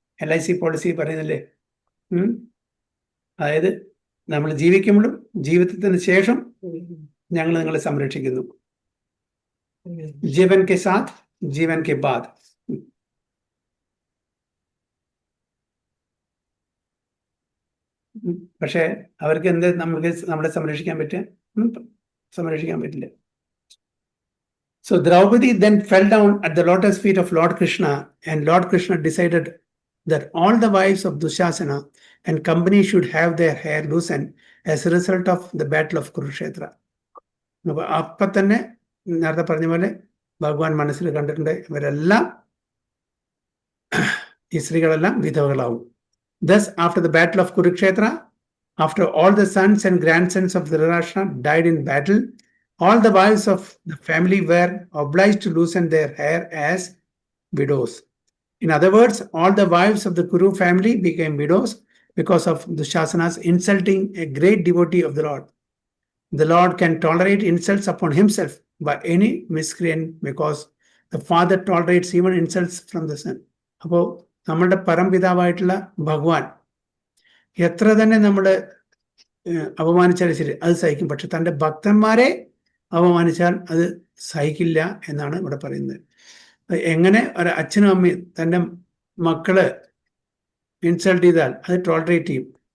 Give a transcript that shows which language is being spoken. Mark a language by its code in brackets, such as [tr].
[ml] LIC policy പറയുന്നില്ലേ, അതായത് നമ്മൾ ജീവിക്കുമ്പോഴും ജീവിതത്തിന് ശേഷം ഞങ്ങൾ നിങ്ങളെ സംരക്ഷിക്കുന്നു. [hi] ജീവൻ കെ സാത്ത് ജീവൻ കെ ബാദ്. [ml] പക്ഷെ അവർക്ക് എന്ത് നമുക്ക് നമ്മളെ സംരക്ഷിക്കാൻ പറ്റുക? സംരക്ഷിക്കാൻ പറ്റില്ല. [en] So Draupadi then fell down at the lotus feet of Lord Krishna, and Lord Krishna decided that all the wives of Dushasana and company should have their hair loosened as a result of the battle of Kurukshetra. [ml] അപ്പൊ തന്നെ നേരത്തെ പറഞ്ഞ പോലെ ഭഗവാൻ മനസ്സിൽ കണ്ടിട്ടുണ്ട് ഇവരെല്ലാം, ഈ സ്ത്രീകളെല്ലാം വിധവകളാവും. [en] Thus, after the battle of Kurukshetra, after all the sons and grandsons of Dhritarashtra died in battle, all the wives of the family were obliged to loosen their hair as widows. In other words, all the wives of the Kuru family became widows because of Dushasana's insulting a great devotee of the Lord. The Lord can tolerate insults upon himself by any miscreant because the father tolerates even insults from the son. [ml] അപ്പോൾ നമ്മളുടെ പരംപിതാവായിട്ടുള്ള ഭഗവാൻ എത്ര തന്നെ നമ്മൾ അപമാനിച്ചാൽ ശരി അത് സഹിക്കും, പക്ഷെ തൻ്റെ ഭക്തന്മാരെ അപമാനിച്ചാൽ അത് സഹിക്കില്ല എന്നാണ് ഇവിടെ പറയുന്നത്. എങ്ങനെ ഒരു അച്ഛനും അമ്മയും തൻ്റെ മക്കള് ഇൻസൾട്ട് ചെയ്താൽ അത് ടോളറേറ്റ് ചെയ്യും.